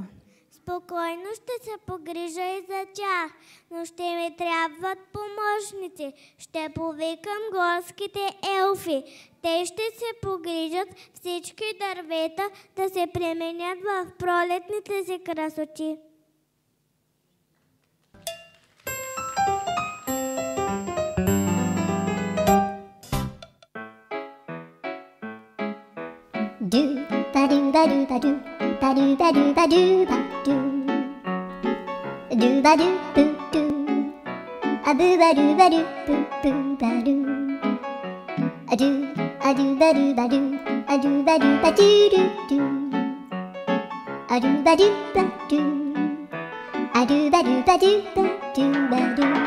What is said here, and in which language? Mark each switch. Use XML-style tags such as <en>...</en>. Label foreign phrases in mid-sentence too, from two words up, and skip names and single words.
<bg>Спокойно ще се погрижа и за тях, но ще ми трябват помощници. Ще повикам горските елфи. Те ще се погрижат всички дървета да се пременят в пролетните си красоти. Do ba do ba do ba do ba do ba do ba do ba do ba do boo do a boo ba do ba do boo boo ba do a do ba do ba do a do ba do ba do do do a do ba do ba do a do ba do ba do ba do ba do.</bg>